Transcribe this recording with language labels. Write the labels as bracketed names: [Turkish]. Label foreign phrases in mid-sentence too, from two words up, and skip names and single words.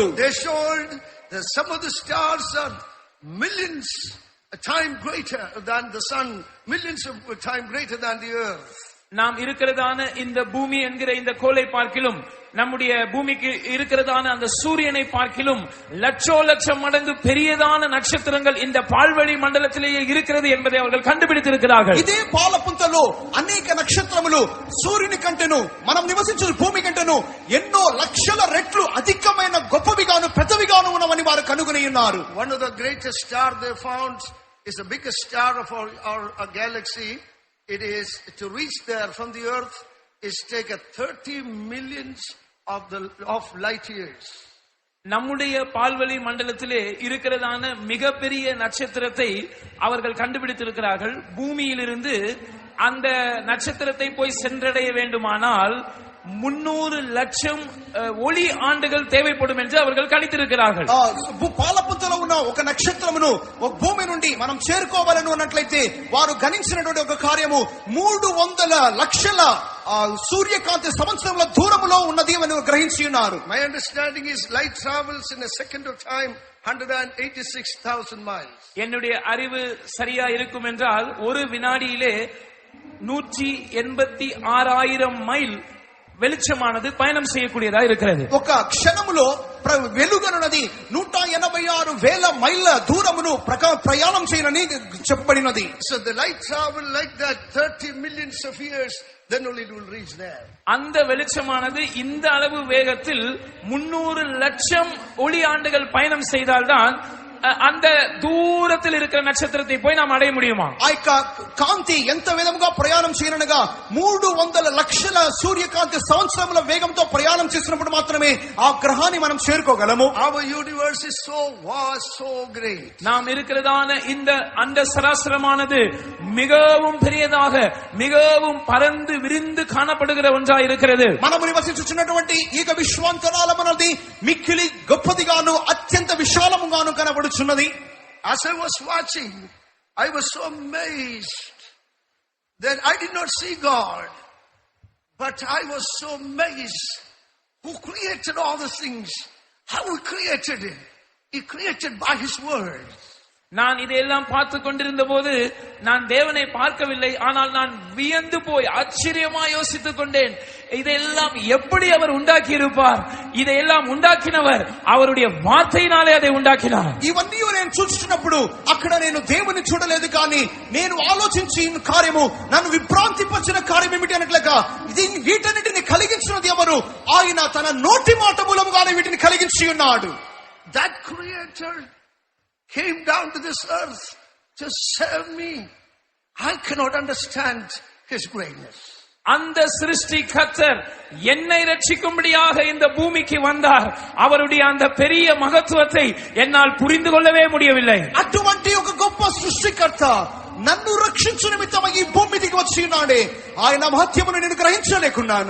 [English] They showed that some of the stars are millions a time greater than the sun, millions of time greater than the earth. [Tamil] நாம் இருக்கிறதான இந்த பூமி என்கிற இந்த கோளை பார்க்கிலும் நம்முடைய பூமிக்கு இருக்கிறதான அந்த சூரியனை பார்க்கிலும் லட்சம் மடங்கு பெரியதான நட்சத்திரங்கள் இந்த பால்வெளி மண்டலத்திலேயே இருக்கிறது என்பதை அவர்கள் கண்டுபிடித்திருக்கிறார்கள். [Telugu] இதே పాలపుంతలో అనేక నక్షత్రములు సూర్యుని కంటేను మనం నివసించే భూమి కంటేను ఎన్నో లక్షల రెట్లు అధికమైన గొప్పవిగాను పెద్దవిగాను ఉన్నవని వారు కనుగొని ఉన్నారు. [English] One of the greatest star they found is the biggest star of our galaxy. It is to reach there from the earth is take a 30 millions of light years. [Tamil] நம்முடைய பால்வெளி மண்டலத்திலே இருக்கிறதான மிகப்பெரிய நட்சத்திரத்தை அவர்கள் கண்டுபிடித்திருக்கிறார்கள். பூமியிலிருந்து அந்த நட்சத்திரத்தை போய் சென்றடைய வேண்டுமானால் 300 லட்சம் ஒளி ஆண்டுகள் தேவைப்படும் என்று அவர்கள் கணித்திருக்கிறார்கள். [Telugu] పాలపుంతలో ఉన్న ఒక నక్షత్రమును ఒక భూమి నుండి మనం చేరుకోవాలని ఉన్నట్లయితే వారు గణించినటువంటి ఒక కార్యము 300 లక్షల సూర్యకాంతి సంవత్సరముల దూరములో ఉన్నది అని గ్రహించి ఉన్నారు. [English] My understanding is light travels in a second of time 186,000 miles. [Tamil] என்னுடைய அறிவு சரியா இருக்கும் என்றால் ஒரு வினாடியிலே 186,000 மைல் வெளிச்சமானது பயணம் செய்யக்கூடியதா இருக்கிறது. [Telugu] ఒక క్షణములో వెలుగనున్నది 186,000 మైళ్ళ దూరమును ప్రయాణం చేయనని చెప్పబడినది. [English] So the light travel like that 30 millions of years, then only it will reach there. [Tamil] அந்த வெளிச்சமானது இந்த அளவு வேகத்தில் 300 லட்சம் ஒளி ஆண்டுகள் பயணம் செய்தால்தான் அந்த దూరத்தில் இருக்கிற నక్షత్రத்தை పోయి நாம் అடைய முடியுமா? [Telugu] ఆ యొక్క కాంతి ఎంత వేగంగా ప్రయాణం చేయనగా 300 లక్షల సూర్యకాంతి సంవత్సరముల వేగంతో ప్రయాణం చేసినప్పుడు మాత్రమే ఆ గ్రహాన్ని మనం చేరుకోగలము. [English] Our universe is so vast, so great. [Tamil] நாம் இருக்கிறதான இந்த அண்ட சராசரமானது மிகவும் பெரியதாக மிகவும் பரந்து விரிந்து காணப்படுகிற ஒன்றாய் இருக்கிறது. [Telugu] మనము నివసించుచున్నటువంటి ఈ విశ్వాంతరాలమన్నది మిక్కిలి గొప్పదిగాను అత్యంత విశాలముగాను కనబడుచున్నది. [English] As I was watching, I was so amazed that I did not see God, but I was so amazed who created all the things, how he created it. He created by his word. [Tamil] நான் இதையெல்லாம் பார்த்து கொண்டிருந்த போது நான் தேவனை பார்க்கவில்லை, ஆனால் நான் வியந்து போய் ஆச்சரியமா யோசித்துக் கொண்டேன். இதையெல்லாம் எப்படி அவர் உண்டாக்கி இருப்பார்? இதையெல்லாம் உண்டாக்கினவர் அவருடைய வார்த்தையினாலே அதை உண்டாக்கினார். [Telugu] ఇవన్నీ నేను చూస్తున్నప్పుడు అక్కడ నేను దేవుని చూడలేదు, కానీ నేను ఆలోచించిన కార్యము నన్ను విభ్రాంతిపరిచిన కార్యం ఏమిటి అనట్లేక వీటన్నిటిని కలిగించినది ఎవరు? ఆయన తన నోటి మాట మూలముగానే వీటిని కలిగించి ఉన్నాడు. [English] That creator came down to this earth to save me. I cannot understand his greatness. [Tamil] அந்த சிருஷ்டி கர்த்தர் என்னை ரட்சிக்கும்படியாக இந்த பூமிக்கு வந்தார். அவருடைய அந்த பெரிய மகத்துவத்தை என்னால் புரிந்து கொள்ளவே முடியவில்லை. [Telugu] అటువంటి ఒక గొప్ప సృష్టికర్త నన్ను రక్షించు నిమిత్తమై ఈ భూమి దిగి వచ్చి ఉన్నాడే, ఆయన మహత్యమును నేను గ్రహించలేకున్నాను.